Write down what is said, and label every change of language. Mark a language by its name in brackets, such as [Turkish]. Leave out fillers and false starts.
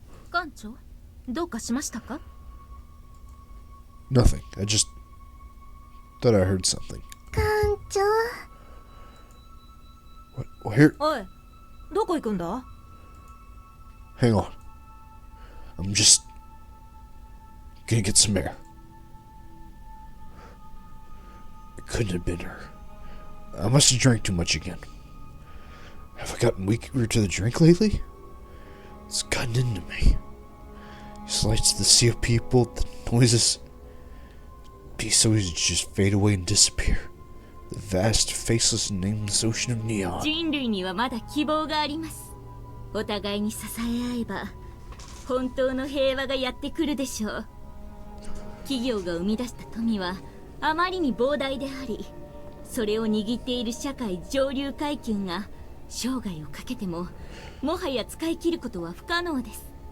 [Japanese] 艦長、どうかしましたか？ [English] Nothing. I just thought I heard something. [Japanese] 艦長 [English] What? Here. [Japanese] おい、どこ行くんだ？ [English] Hang on. I'm just gonna get some air. It couldn't have been her. I must have drank too much again. Have I gotten weaker to the drink lately? It's gotten into me. These lights, the sea of people, the noises. Be so easy to just fade away and disappear. The vast, faceless, nameless ocean of neon. [Japanese] 人類にはまだ希望があります。お互いに支え合えば本当の平和がやってくるでしょう。企業が生み出した富はあまりに膨大であり、それを握っている社会上流階級が生涯をかけてももはや使い切ることは不可能です。